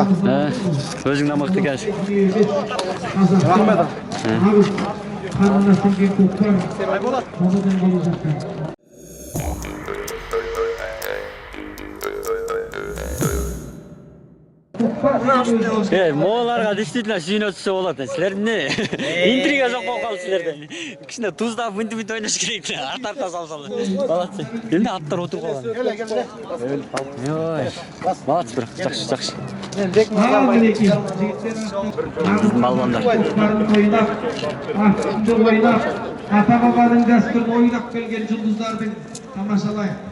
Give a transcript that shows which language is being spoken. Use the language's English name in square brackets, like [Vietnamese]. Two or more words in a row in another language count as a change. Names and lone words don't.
[Kazakh] Өзің де мықты екенсің. Рахмет. [Kyrgyz] Моңоларга действительно сүйүнө түшсө болот. Силер эмне? Интрига жок болуп калды силерде. Кичине туздап мынтип ойнош керек. Арта салсалы. Молодцы. Эмне аттар отуруп калган? Ой. Молодцы, бирок жакшы. Балбандар. [Kazakh] Ата-бабанын дәстүрүн ойнап келген жұлдыздардың тамашалай.